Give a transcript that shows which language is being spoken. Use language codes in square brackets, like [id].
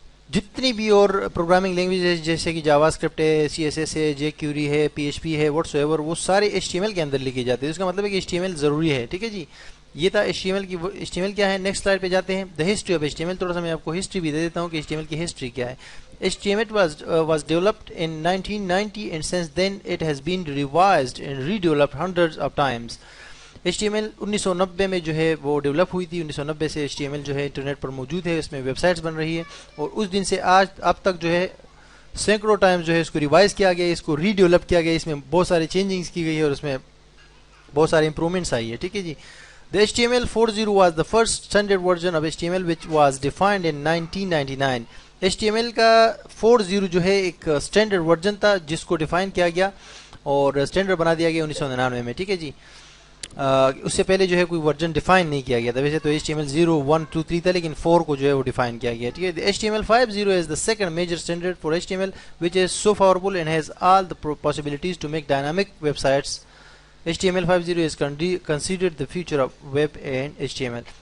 [ur] جتنی بھی اور پروگرامنگ لینگویج ہے، جیسے کہ جاوا اسکرپٹ ہے، CSS ہے، jQuery ہے، PHP ہے، واٹس ایور، وہ سارے HTML کے اندر لکھے جاتے ہیں. اس کا مطلب ہے کہ HTML ضروری ہے، ٹھیک ہے جی. یہ تھا HTML کیا ہے. نیکسٹ سلائڈ پہ جاتے ہیں. [en] The history of HTML. [ur] تھوڑا سا میں آپ کو ہسٹری بھی دے دیتا ہوں کہ HTML کی ہسٹری کیا ہے. [en] HTML was developed in 1990 and since then it has been revised and redeveloped hundreds of times. [ur] HTML 1990 میں جو ہے وہ ڈیولپ ہوئی تھی. 1990 سے HTML جو ہے انٹرنیٹ پر موجود ہے، اس میں ویب سائٹس بن رہی ہے، اور اس دن سے آج اب تک جو ہے سینکڑوں ٹائمز جو ہے اس کو ریوائز کیا گیا، اس کو ری ڈیولپ کیا گیا، اس میں بہت سارے چینجنگز کی گئی ہے، اور اس میں بہت سارے امپرومنٹس آئی ہے، ٹھیک ہے جی. [en] The HTML 4.0 was the first standard version of HTML which was defined in 1999. [ur] HTML کا 4.0 جو ہے ایک اسٹینڈرڈ ورژن تھا جس کو ڈیفائن کیا گیا اور اسٹینڈرڈ بنا دیا گیا 1999 میں. ٹھیک ہے جی. اس سے پہلے جو ہے کوئی ورژن ڈیفائن نہیں کیا گیا تھا. ویسے تو HTML 0, 1, 2, 3 تھا لیکن 4 کو جو ہے وہ ڈیفائن کیا گیا. ٹھیک ہے. [en] HTML 5.0 is the second major standard for HTML which is so powerful and has all the possibilities to make dynamic websites. HTML 5.0 is considered the future of web and HTML.